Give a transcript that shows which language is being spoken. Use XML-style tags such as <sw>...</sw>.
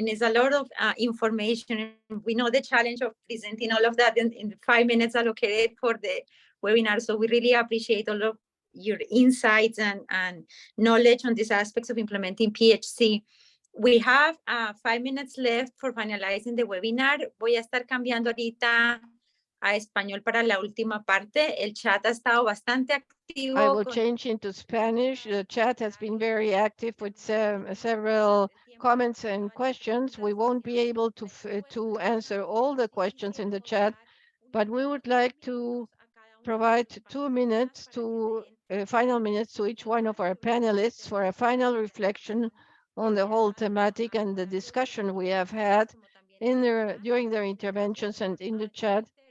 <en>It's a lot of information. We know the challenge of presenting all of that in 5 minutes allocated for the webinar. So we really appreciate all of your insights and knowledge on these aspects of implementing PHC. We have 5 minutes left for finalizing the webinar.</en> <es>Voy a estar cambiando ahorita a español para la última parte. El chat ha estado bastante activo.</es> <en>I will change into Spanish. The chat has been very active with several comments and questions. We won't be able to answer all the questions in the chat, but we would like to provide 2 minutes to final minutes to each one of our panelists for a final reflection on the whole thematic and the discussion we have had during their interventions and in the chat.</en>